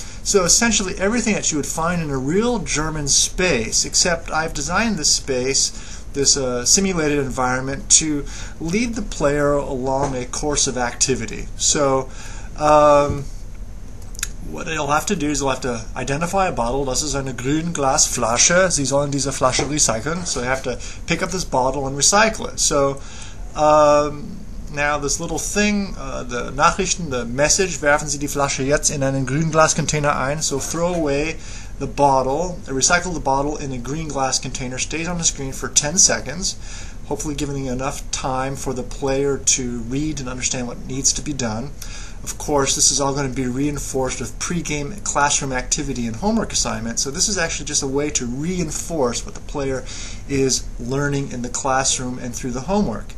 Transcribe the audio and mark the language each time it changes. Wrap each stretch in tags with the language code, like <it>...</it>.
<en>So essentially everything that you would find in a real German space, except I've designed this space, this simulated environment, to lead the player along a course of activity. So what they'll have to do is they'll have to identify a bottle.</en> <de>Das ist eine grüne Glasflasche. Sie sollen diese Flasche recyceln.</de> <en>So they have to pick up this bottle and recycle it. So now this little thing, the Nachrichten, the message,</en> <de>werfen Sie die Flasche jetzt in einen grünen Glascontainer ein.</de> <en>So throw away the bottle, recycle the bottle in a green glass container, stays on the screen for 10 seconds, hopefully giving enough time for the player to read and understand what needs to be done. Of course, this is all going to be reinforced with pre-game classroom activity and homework assignments, so this is actually just a way to reinforce what the player is learning in the classroom and through the homework.</en>